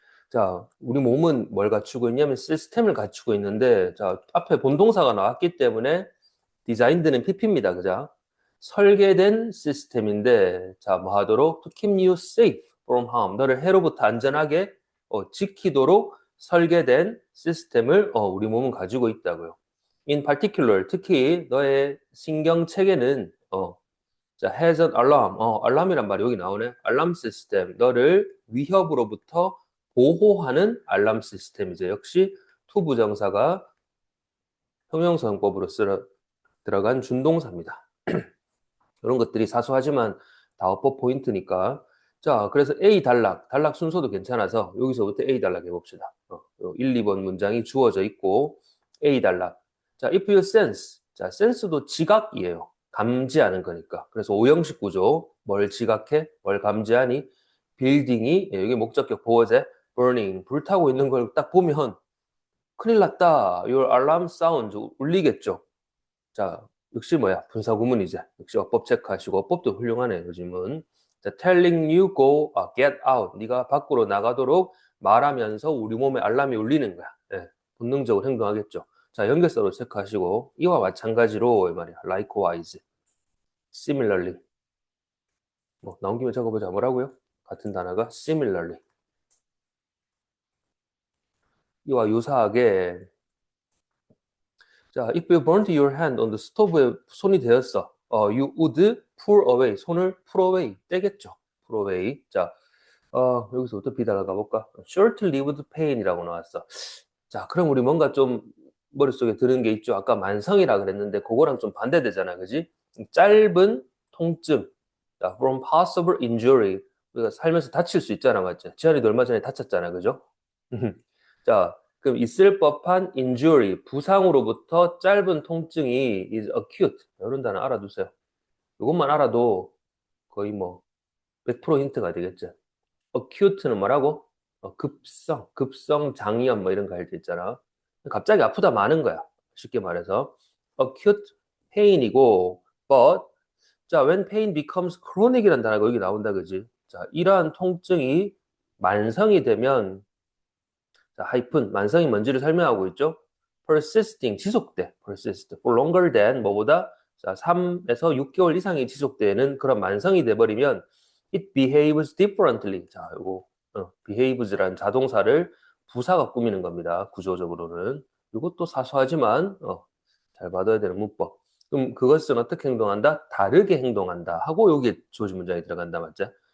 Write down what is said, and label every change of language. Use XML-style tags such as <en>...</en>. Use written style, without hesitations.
<ko>자, 우리 몸은 뭘 갖추고 있냐면 시스템을 갖추고 있는데, 자, 앞에 본동사가 나왔기 때문에 디자인드는 PP입니다. 그죠? 설계된 시스템인데, 자, 뭐 하도록?</ko> <en>To keep you safe from harm.</en> <ko>너를 해로부터 안전하게 지키도록 설계된 시스템을 우리 몸은 가지고 있다고요.</ko> <en>In particular,</en> <ko>특히 너의 신경 체계는 자,</ko> <en>has an alarm.</en> <ko>알람이란 말이 여기 나오네. 알람 시스템. 너를 위협으로부터 보호하는 알람 시스템이죠. 역시 to 부정사가 형용사용법으로 들어간 준동사입니다. 이런 것들이 사소하지만 다 어법 포인트니까. 자, 그래서 A 단락 순서도 괜찮아서 여기서부터 A 단락 해봅시다. 1, 2번 문장이 주어져 있고 A 단락.</ko> <en>자, if you sense.</en> <ko>자, sense도 지각이에요. 감지하는 거니까. 그래서 오형식 구조. 뭘 지각해? 뭘 감지하니? 빌딩이 여기 목적격 보어제 burning 불타고 있는 걸 딱 보면 큰일 났다.</ko> <en>Your alarm sound</en> <ko>울리겠죠. 자, 역시 뭐야? 분사구문이제. 역시 어법 체크하시고 어법도 훌륭하네 요즘은.</ko> <en>자, telling you go, get out.</en> <ko>네가 밖으로 나가도록 말하면서 우리 몸에 알람이 울리는 거야. 예, 본능적으로 행동하겠죠. 자, 연결사로 체크하시고 이와 마찬가지로 이 말이야.</ko> <en>likewise, similarly.</en> <ko>뭐 나온 김에 적어보자. 뭐라고요? 같은 단어가 similarly. 이와 유사하게 자,</ko> <en>if you burnt your hand on the stove에</en> <ko>손이 되었어.</ko> <en>you would pull away.</en> <ko>손을</ko> <en>pull away.</en> <ko>떼겠죠. pull away. 자, 여기서부터 비단을 가볼까? short-lived pain이라고 나왔어. 자, 그럼 우리 뭔가 좀 머릿속에 드는 게 있죠. 아까 만성이라 그랬는데 그거랑 좀 반대되잖아. 그지? 짧은 통증. 자, from possible injury. 우리가 살면서 다칠 수 있잖아. 맞지? 지한이도 얼마 전에 다쳤잖아. 그죠? 자, 그럼 있을 법한 injury, 부상으로부터 짧은 통증이 is acute. 이런 단어 알아두세요. 이것만 알아도 거의 뭐 100% 힌트가 되겠죠. acute는 뭐라고? 급성 장염 뭐 이런 거 할 때 있잖아. 갑자기 아프다 마는 거야. 쉽게 말해서.</ko> <en>acute pain이고, but, 자, when pain becomes chronic이라는</en> <ko>단어가 여기 나온다, 그지? 자, 이러한 통증이 만성이 되면 자, 하이픈, 만성이 뭔지를 설명하고 있죠. persisting, 지속돼.</ko> <en>persist, for longer than, 뭐보다?</en> <ko>자, 3에서 6개월 이상이 지속되는 그런 만성이 돼버리면</ko> <en>it behaves differently.</en> <ko>자, 이거 behaves라는 자동사를 부사가 꾸미는 겁니다. 구조적으로는. 이것도 사소하지만 잘 받아야 되는 문법. 그럼 그것은 어떻게 행동한다? 다르게 행동한다 하고 여기에 주어진 문장이 들어간다, 맞죠?</ko>